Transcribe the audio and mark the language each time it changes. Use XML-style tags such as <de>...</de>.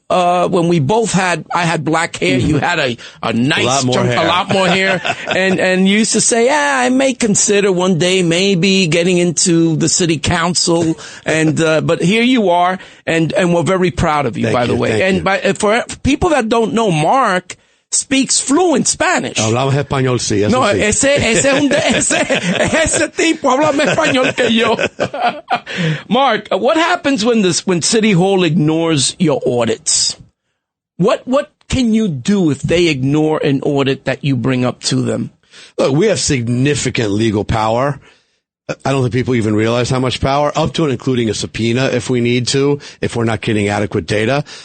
<en>when we both I had black hair, you had a nice a lot more hair. and you used to say, I may consider one day maybe getting into the city council. But here you are. And we're very proud of you, by the way. And for people that don't know, Mark speaks fluent Spanish.</en> <es>Hablamos español, sí. No, ese tipo habla más español que yo.</es> <en>Mark, what happens when City Hall ignores your audits? What can you do if they ignore an audit that you bring up to them? Look, we have significant legal power. I don't think people even realize how much power, up to and including a subpoena if we need to, if we're not getting adequate data.</en>